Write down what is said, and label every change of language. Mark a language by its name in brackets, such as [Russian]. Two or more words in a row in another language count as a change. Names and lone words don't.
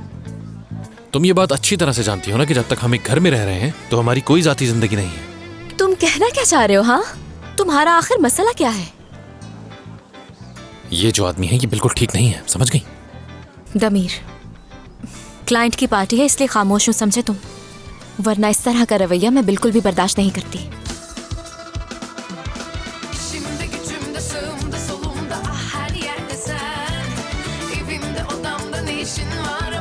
[Hindi] तुम ये बात अच्छी तरह से जानती हो ना कि जब तक हम एक घर में रह रहे हैं तो हमारी कोई जाती जिंदगी नहीं है। तुम कहना क्या चाह रहे हो? हाँ, तुम्हारा आखिर मसला क्या है? ये जो आदमी है ये बिल्कुल ठीक नहीं है, समझ गई? दमीर, क्लाइंट की पार्टी है इसलिए खामोश हूँ, समझे तुम? वरना इस तरह का रवैया मैं बिल्कुल भी बर्दाश्त नहीं करती। [Turkish] Şimdi gücümde sağımda solumda ah her yerde sen. Evimde odamda ne işin var?